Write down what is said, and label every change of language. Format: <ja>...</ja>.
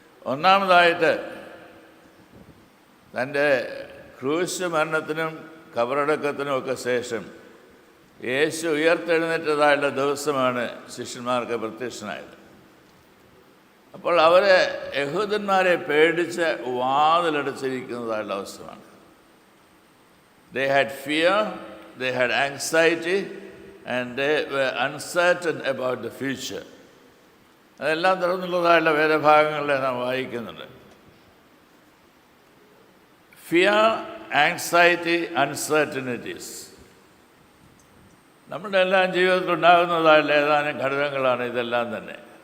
<ml>ഒന്നാമതായിട്ട്, തൻ്റെ ക്രൂശ് മരണത്തിനും കബറടക്കത്തിനും ഒക്കെ ശേഷം യേശു ഉയർത്തെഴുന്നേറ്റതായുള്ള ദിവസമാണ് ശിഷ്യന്മാർക്ക് പ്രത്യക്ഷനായത്. അപ്പോൾ അവരെ യഹൂദന്മാരെ പേടിച്ച് വാതിലടച്ചിരിക്കുന്നതായുള്ള അവസ്ഥയാണ്.</ml> <en>They had fear, they had anxiety, and they were uncertain about the future.</en> <ml>അതെല്ലാം തുറന്നുള്ളതായുള്ള വേദഭാഗങ്ങളിൽ നാം വായിക്കുന്നുണ്ട്. ഫിയർ, ആങ്സൈറ്റി, അൺസർട്ടനിറ്റീസ് നമ്മുടെ എല്ലാം ജീവിതത്തിൽ ഉണ്ടാകുന്നതായുള്ള ഏതാനും ഘടകങ്ങളാണ് ഇതെല്ലാം തന്നെ.</ml>